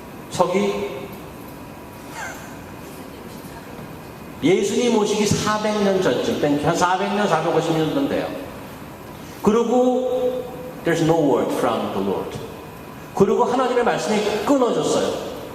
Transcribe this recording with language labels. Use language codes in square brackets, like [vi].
[ko] 서기 예수님 오시기 400년 전쯤, 한 400년, 450년 정도 돼요. [en] 그리고 there's no word from the Lord. [ko] 그리고 하나님의 말씀이 끊어졌어요.